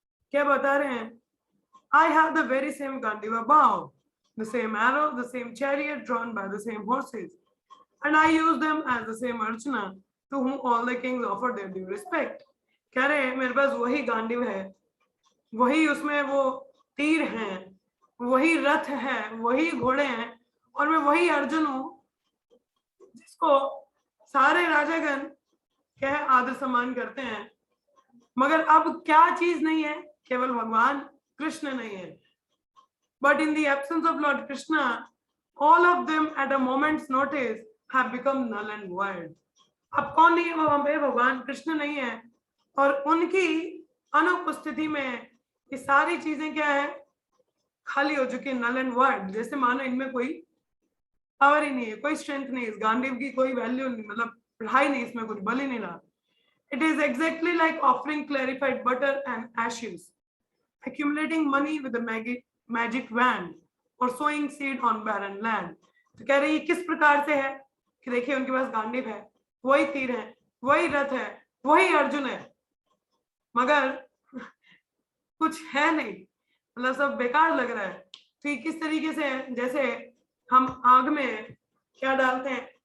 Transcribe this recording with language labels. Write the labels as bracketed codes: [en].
[hi] क्या बता रहे हैं, [en] I have the very same Gandiva bow, the same arrow, the same chariot drawn by the same horses, and I use them as the same Archana to whom all the kings offer their due respect. [hi] कह रहे हैं मेरे पास वही गांडीव है, वही उसमें वो तीर हैं, वही रथ है, वही घोड़े हैं, और मैं वही अर्जुन हूँ जिसको सारे राजागण क्या आदर सम्मान करते हैं। मगर अब क्या चीज नहीं है, केवल भगवान कृष्ण नहीं है। [en] But in the absence of Lord Krishna, all of them at a moment's notice have become null and void. [hi] अब कौन नहीं है वहां पे? भगवान कृष्ण नहीं है, और उनकी अनुपस्थिति में ये सारी चीजें क्या है? खाली हो चुकी है, [en] Null and void. [hi] जैसे मानो इनमें कोई पावर ही नहीं है, कोई स्ट्रेंथ नहीं है, इस गांडीव की कोई वैल्यू नहीं, मतलब पढ़ाई नहीं, इसमें कुछ बल ही नहीं रहा। [en] It is exactly like offering clarified butter and ashes, accumulating money with a magic wand, or sowing seed on barren land. [hi] तो कह रही है किस प्रकार से है कि देखिए उनके पास गांडीव है, वही तीर है, वही रथ है, वही अर्जुन है, मगर कुछ है नहीं, मतलब सब बेकार लग रहा है। तो ये किस तरीके से है? जैसे हम आग में क्या डालते हैं?